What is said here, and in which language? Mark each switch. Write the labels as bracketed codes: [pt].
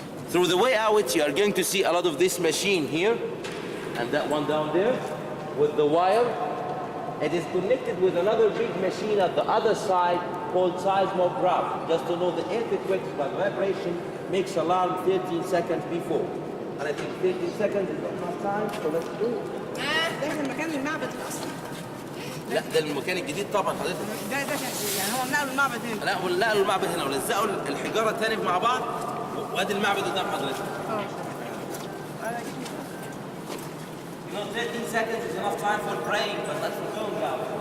[en] Through the way out, you are going to see a lot of this machine here, and that one down there, with the wire. It is connected with another big machine at the other side called seismograph, just to know the earthquakes by vibration makes alarm 13 seconds before. And I think 13 seconds is not enough time, so let's do it. [ar] ده المكان المعبد الاصلي. لا ده المكان الجديد طبعا حضرتك. ده يعني هو نقلوا المعبد هنا. لا نقلوا المعبد هنا ولزقوا الحجاره الثاني مع بعض وادي المعبد قدام حضرتك. [en] You know, 13 seconds is enough time for praying, but let's go now.